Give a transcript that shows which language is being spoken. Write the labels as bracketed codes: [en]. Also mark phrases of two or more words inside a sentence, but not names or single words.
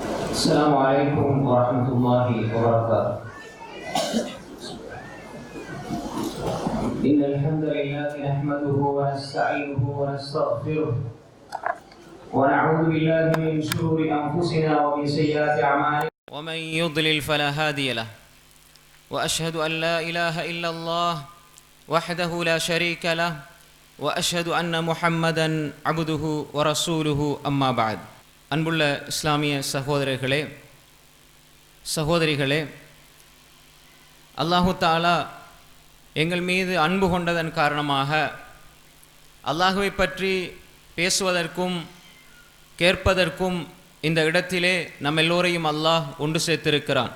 [ar] السلام عليكم ورحمة الله وبركاته. إن الحمد لله نحمده ونستعينه ونستغفره ونعوذ بالله من شرور أنفسنا ومن سيئات أعمالنا ومن يضلل فلا هادي له وأشهد أن لا إله إلا الله وحده لا شريك له وأشهد أن محمدا عبده ورسوله أما بعد. [ta] அன்புள்ள இஸ்லாமிய சகோதரர்களே சகோதரிகளே, [ar] الله تعالى [ta] எங்கள் மீது அன்பு கொண்டதன் காரணமாக அல்லாஹுவை பற்றி பேசுவதற்கும் கேட்பதற்கும் இந்த இடத்திலே நம் எல்லோரையும் அல்லாஹ் ஒன்று சேர்த்திருக்கிறான்.